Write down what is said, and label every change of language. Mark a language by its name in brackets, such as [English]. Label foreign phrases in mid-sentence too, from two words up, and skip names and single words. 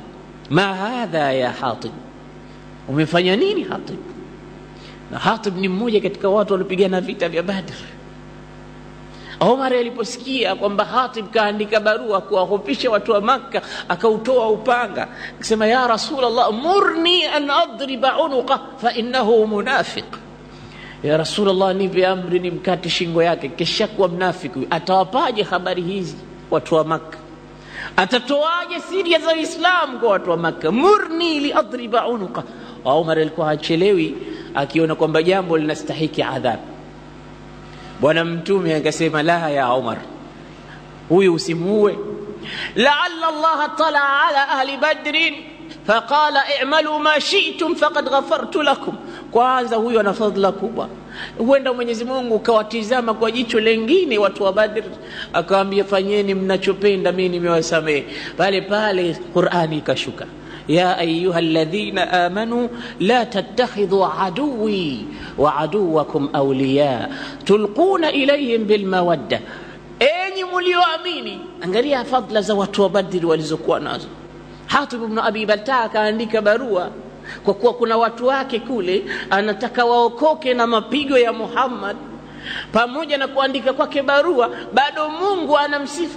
[Arabic] ما هذا يا حاطب, [Swahili] umefanya nini Hatib? Na Hatib ni mmoja katika watu walipigana vita vya Badr. Umar aliposikia kwamba Hatib kaandika barua kuwahofisha watu wa Makkah, akautoa upanga akisema, [Arabic] يا رسول الله مرني أن أضرب عنقه فإنه منافق. يا رسول الله, [Swahili] nipe amri nimkate shingo yake, kisha kuwa mnafiki. Atawapaje habari hizi watu wa Makkah? Atatoaje siri za Uislamu kwa watu wa Makkah? [Arabic] مرني لأضرب عنقه. [Swahili] Umar alikuwa hachelewi, akiona kwamba jambo linastahiki adhabu. Bwana Mtume akasema, [Arabic] لا يا عمر, [Swahili] huyu usimuue. [Arabic] لعل الله اطلع على أهل بدر فقال اعملوا ما شئتم فقد غفرت لكم. [Swahili] Kwanza huyu ana fadhila kubwa, huenda Mwenyezi Mungu kawatizama kwa jicho lingine watu wa Badr, akawaambia fanyeni mnachopenda, mimi nimewasamehe. Pale pale Qur'ani ikashuka, [Arabic] يا أيها الذين آمنوا لا تتخذوا عدوي وعدوكم أولياء تلقون إليهم بالمودة. [Swahili] Enyi mlioamini, angalia fadhila za watu wa Badr walizokuwa nazo. Hatib ibn Abi Baltaa akaandika barua, kwa kuwa kuna watu wake kule anataka waokoke na mapigo ya Muhammad. Pamoja na kuandika kwake barua, bado Mungu anamsifu.